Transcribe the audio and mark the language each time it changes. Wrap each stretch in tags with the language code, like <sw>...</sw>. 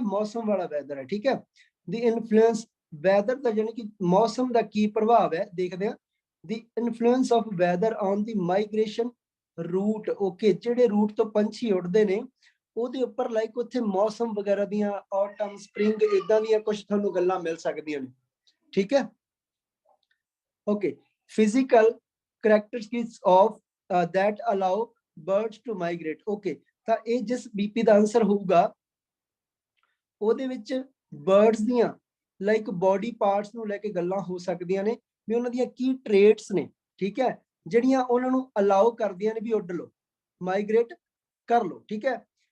<pa>ਮੌਸਮ ਵਾਲਾ ਵੈਦਰ ਹੈ, ਠੀਕ ਹੈ। ਦੀ ਇਨਫਲੂਐਂਸ ਵੈਦਰ ਦਾ ਯਾਨੀ ਕਿ ਮੌਸਮ ਦਾ ਕੀ ਪ੍ਰਭਾਵ ਹੈ, ਦੇਖਦੇ ਹਾਂ।</pa> <en>the influence of weather on the migration route,</en> <pa>okay, ਜਿਹੜੇ ਰੂਟ ਤੋਂ ਪੰਛੀ ਉੱਡਦੇ ਨੇ ਉਹਦੇ ਉੱਪਰ ਲਾਈਕ ਉੱਥੇ ਮੌਸਮ ਵਗੈਰਾ ਦੀਆਂ, ਆਟਮ, ਸਪ੍ਰਿੰਗ, ਇਦਾਂ ਦੀਆਂ ਕੁਝ ਤੁਹਾਨੂੰ ਗੱਲਾਂ ਮਿਲ ਸਕਦੀਆਂ ਨੇ, ਠੀਕ ਹੈ।</pa> <en>Okay, physical characteristics of that allow birds to migrate, okay।</en> <pa>ਤਾਂ ਇਹ ਜਿਸ ਬੀਪੀ ਦਾ ਆਨਸਰ ਹੋਊਗਾ ਉਹਦੇ ਵਿੱਚ ਬਰਡਸ ਦੀਆਂ ਲਾਈਕ ਬੋਡੀ ਪਾਰਟਸ ਨੂੰ ਲੈ ਕੇ ਗੱਲਾਂ ਹੋ ਸਕਦੀਆਂ ਨੇ, ਵੀ ਉਹਨਾਂ ਦੀਆਂ ਕੀ ਟ੍ਰੇਟਸ ਨੇ, ਠੀਕ ਹੈ, ਜਿਹੜੀਆਂ ਉਹਨਾਂ ਨੂੰ ਅਲਾਉ ਕਰਦੀਆਂ ਨੇ ਵੀ ਉੱਡ ਲਓ, ਮਾਈਗ੍ਰੇਟ ਕਰ ਲਓ, ਠੀਕ ਹੈ।</pa>